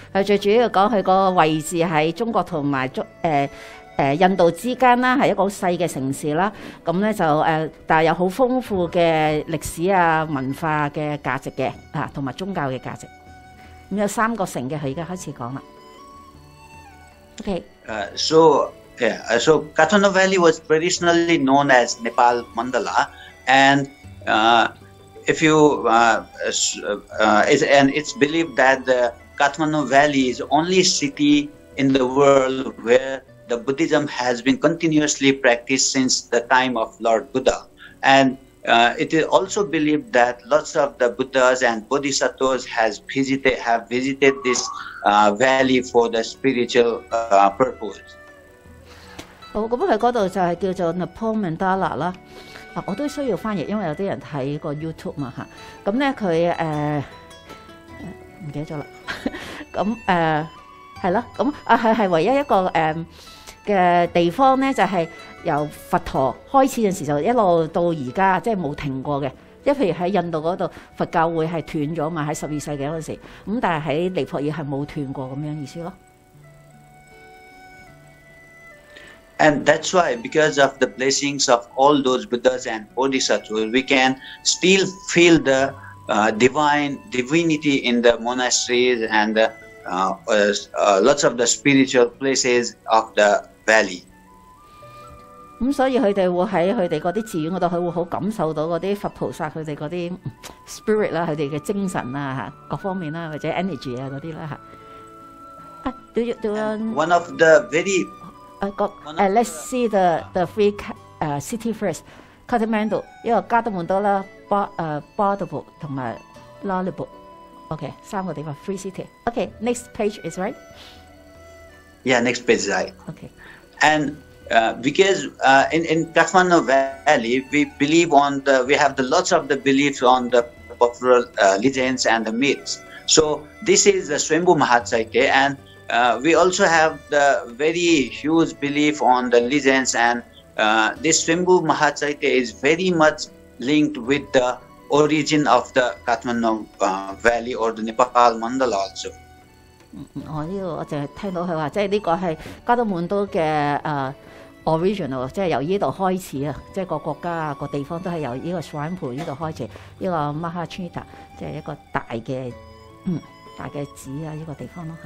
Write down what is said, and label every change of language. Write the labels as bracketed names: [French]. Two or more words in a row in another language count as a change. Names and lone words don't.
[Cantonese] 佢最主要講佢個位置喺中國同埋印度之間啦，係一個好細嘅城市啦。咁咧就但係有好豐富嘅歷史啊、文化嘅價值嘅同埋宗教嘅價值。咁有3個城嘅，佢而家開始講啦。OK。 [English] So Kathmandu Valley was traditionally known as Nepal Mandala, and if you and it's believed that the Kathmandu Valley is the only city in the world where the Buddhism has been continuously practiced since the time of Lord Buddha, and it is also believed that lots of the Buddhas and Bodhisattvas have visited this valley for the spiritual purpose. [Cantonese] 好，咁佢嗰度就係叫做 Nepal Mandala 啦。我都需要翻譯，因為有啲人睇個 YouTube 嘛嚇。咁咧佢唔記得咗啦。咁係咯，咁係唯一一個嘅地方咧，就係由佛陀開始嗰陣時就一路到而家，即係冇停過嘅。即係譬如喺印度嗰度佛教會係斷咗嘛，喺12世紀嗰陣時，咁但係喺尼泊爾係冇斷過咁樣意思咯。 [English] And that's why, because of the blessings of all those Buddhas and Bodhisattvas, we can still feel the divinity in the monasteries and lots of the spiritual places of the valley. [Cantonese] 咁所以佢哋會喺佢哋嗰啲寺院嗰度，佢會好感受到嗰啲佛菩薩佢哋嗰啲 spirit 啦，佢哋嘅精神啊各方面啦，或者 energy 啊嗰啲啦嚇。 [English] One of the very let's see the three city first. [Cantonese] Kathmandu 一個加德滿都啦，巴德堡同埋拉力堡。OK， 3個地方 ， [English] free city。 [Cantonese] OK， [English] next page is right. Yeah, next page is right. Okay. And because in Kathmandu Valley, we have lots of the beliefs on the popular legends and the myths. So this is the Swambhu Mahachaitya, and we also have the very huge belief on the legends, and this Swambhu Mahachaitya is very much linked with the origin of the Kathmandu Valley or the Nepal Mandala also. [Cantonese] 我呢度我淨係聽到佢話，即係呢個係加德滿都嘅original， 即係由呢度開始啊，即係個國家啊個地方都係由呢個 Shrine 盤呢度開始，呢個 Mahachitra 即係一個大嘅寺啊，呢個地方咯嚇。